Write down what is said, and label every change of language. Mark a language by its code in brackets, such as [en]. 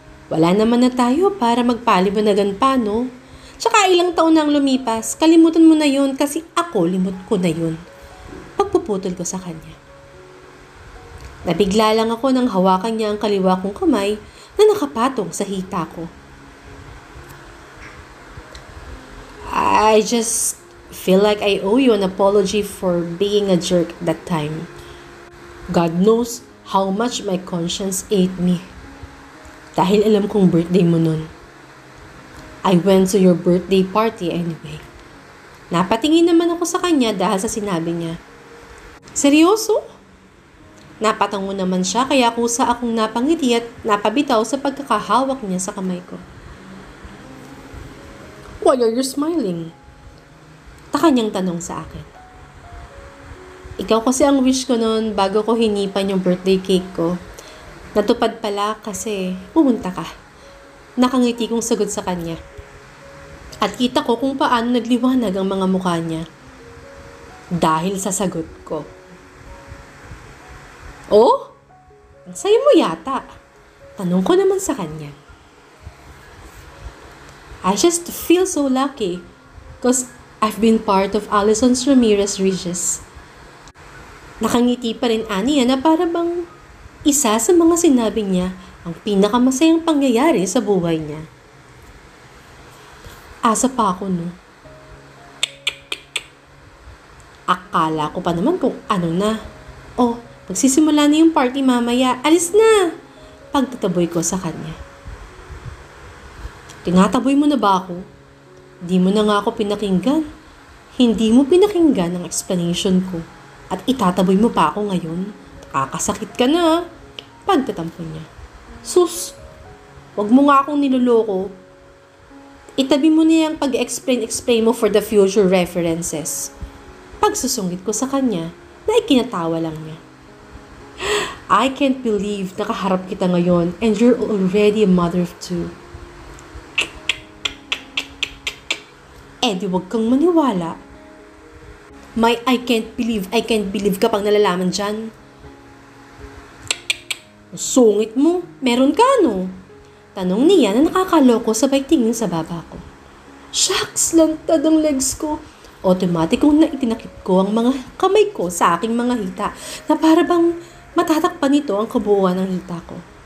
[tl] Wala naman na tayo para magpaliwanagan pa, no? Tsaka ilang taon nang lumipas, kalimutan mo na yun kasi ako limot ko na yun. Pagpuputol ko sa kanya. Nabigla lang ako nang hawakan niya ang kaliwa kong kamay na nakapatong sa hita ko. [en] I just feel like I owe you an apology for being a jerk that time. God knows how much my conscience ate me. [tl] Dahil alam kong birthday mo nun. [en] I went to your birthday party anyway. [tl] Napatingin naman ako sa kanya dahil sa sinabi niya. Seryoso? Napatango naman siya kaya kusa akong napangiti at napabitaw sa pagkakahawak niya sa kamay ko. [en] Why are you smiling? [tl] Taka niyang tanong sa akin. Ikaw kasi ang wish ko noon bago ko hinipan yung birthday cake ko. Natupad pala kasi pumunta ka. Nakangiti kong sagot sa kanya. At kita ko kung paano nagliwanag ang mga mukha niya. Dahil sa sagot ko. Oh? Ang saya mo yata. Tanong ko naman sa kanya. [en] I just feel so lucky because I've been part of Alison Ramirez Regis. [tl] Nakangiti pa rin aniya na para bang isa sa mga sinabi niya ang pinakamasayang pangyayari sa buhay niya. Asa pa ako, no? Akala ko pa naman kung ano na. Oh, magsisimula na yung party mamaya. Alis na! Pagtataboy ko sa kanya. Tinataboy mo na ba ako? Di mo na nga ako pinakinggan. Hindi mo pinakinggan ang explanation ko. At itataboy mo pa ako ngayon. Nakakasakit ka na. Pagtatampo niya. Sus! Wag mo nga akong niloloko. Itabi mo na yung pag-explain mo [en] for the future references. [tl] Pagsusungit ko sa kanya, na ikinatawa lang niya. [en] I can't believe [tl] nakaharap kita ngayon [en] and you're already a mother of two. [tl] Eh di wag kang maniwala. May I can't believe kapag nalalaman dyan. Sungit mo, meron ka no? Tanong niya na nakakaloko sabay tingin sa baba ko. Shucks, lantad ang legs ko. Automatikong na itinakip ko ang mga kamay ko sa aking mga hita na para bang matatakpan nito ang kabuuan ng hita ko.